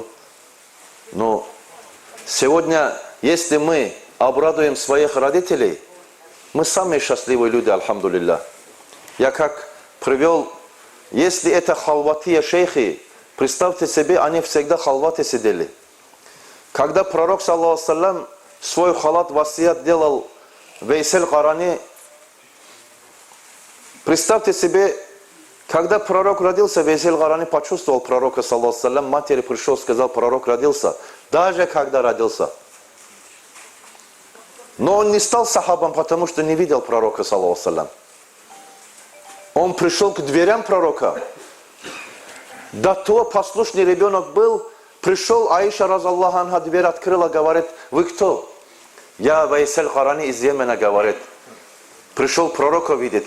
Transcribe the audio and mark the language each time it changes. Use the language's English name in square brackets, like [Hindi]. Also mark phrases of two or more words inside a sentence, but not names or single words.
[Russian] Но сегодня, если мы обрадуем своих родителей, мы самые счастливые люди, альхамдулилля. Я как привел, если это халватия шейхи, представьте себе, они всегда в халвате сидели. Когда пророк, [Arabic] صلى الله عليه وسلم, [Russian] свой халат васият делал Вейсель Карани, представьте себе, когда пророк родился, Вейсель Карани почувствовал пророка, [Arabic] صلى الله عليه وسلم, [Russian] матери пришел, сказал, пророк родился, даже когда родился. Но он не стал сахабом, потому что не видел пророка, [Arabic] صلى الله عليه وسلم. [Russian] Он пришел к дверям пророка. До того послушный ребенок был, пришел, Аиша, [Arabic] رضي الله عنها, [Russian] дверь открыла, говорит, вы кто? Я Вейсель Карани из Йемена, говорит. Пришел пророка видеть.